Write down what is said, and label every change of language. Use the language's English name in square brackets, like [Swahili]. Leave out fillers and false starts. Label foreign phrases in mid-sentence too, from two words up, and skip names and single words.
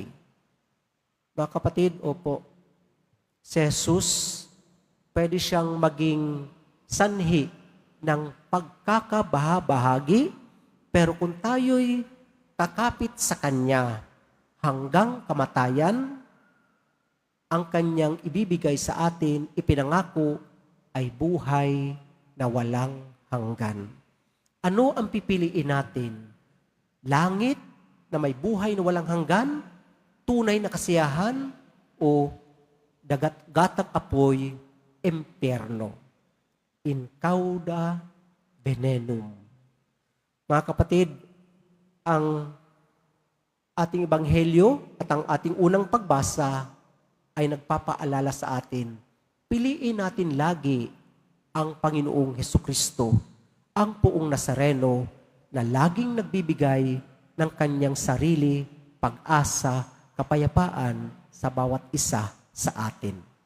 [Filipino] Mga kapatid, opo, si Jesus, pwede siyang maging sanhi ng pagkakabahabahagi, pero kung tayo'y kakapit sa Kanya hanggang kamatayan, ang Kanyang ibibigay sa atin, ipinangako, ay buhay na walang hanggan. Ano ang pipiliin natin? Langit na may buhay na walang hanggan, tunay na kasiyahan, o gatang apoy, impyerno. [Latin] In cauda venenum. [Filipino] Mga kapatid, ang ating ebanghelyo at ang ating unang pagbasa ay nagpapaalala sa atin, piliin natin lagi ang Panginoong Hesukristo, ang Poong Nazareno na laging nagbibigay ng kanyang sarili, pag-asa, kapayapaan sa bawat isa sa atin.